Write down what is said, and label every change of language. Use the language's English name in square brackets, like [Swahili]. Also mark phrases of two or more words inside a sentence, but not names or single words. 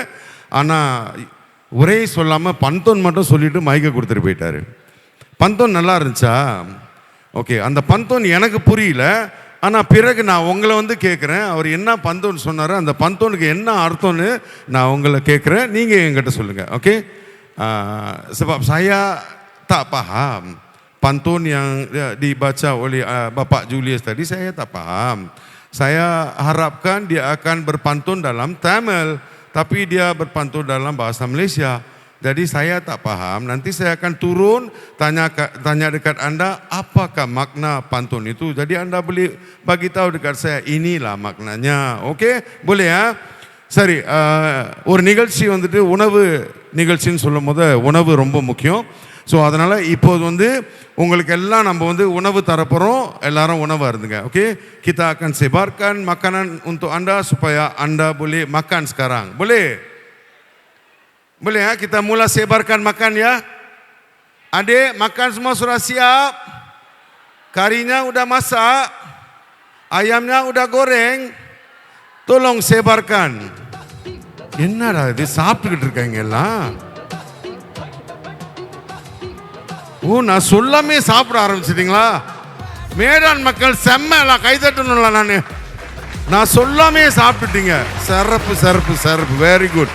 [Tamil] ஆனால் உரையை சொல்லாமல் பந்தோன் மட்டும் சொல்லிவிட்டு மைக்கை கொடுத்துட்டு போயிட்டார். பந்தோன் நல்லா இருந்துச்சா? ஓகே, அந்த பந்தோன் எனக்கு புரியல. ஆனால் பிறகு நான் உங்களை கேட்குறேன், அவர் என்ன பந்தோன்னு சொன்னார், அந்த பந்தோனுக்கு என்ன அர்த்தம்னு நான் உங்களை கேட்குறேன், நீங்கள் என்கிட்ட சொல்லுங்கள். ஓகே, [Malay] sebab saya tak paham pantun yang dibaca oleh Bapak Julius tadi, saya tak paham. Saya harapkan dia akan berpantun dalam Tamil, tapi dia berpantun dalam bahasa Malaysia. Jadi saya tak paham. Nanti saya akan turun tanya dekat Anda apakah makna pantun itu. Jadi Anda boleh bagi tahu dekat saya, inilah maknanya. Okey, boleh ya? [Tamil] சரி, ஒரு நிகழ்ச்சி உணவு நிகழ்ச்சின்னு சொல்லும் போது உணவு ரொம்ப முக்கியம். ஸோ அதனால் இப்போது உங்களுக்கு எல்லாம் நம்ம உணவு தரப்போகிறோம். எல்லாரும் உணவாக இருந்துங்க. ஓகே, [Malay] kita akan sebarkan makanan untuk Anda supaya Anda boleh makan sekarang. Boleh? Boleh ya? Kita mula sebarkan makan ya. Adik, makan semua sudah siap. Karinya udah masak. Ayamnya udah goreng. Tolong sebarkan. [Tamil] என்னடா இது சாப்பிட்டுக்கிட்டு இருக்காங்க எல்லாம்? ஓ, நான் சொல்லாமே சாப்பிட ஆரம்பிச்சிட்டீங்களா? மேடான் மக்கள் செம்ம, எல்லாம் கைதட்டணும்ல. நான் சொல்லாமே சாப்பிட்டுட்டீங்க. சிறப்பு சிறப்பு சிறப்பு, [English] very good.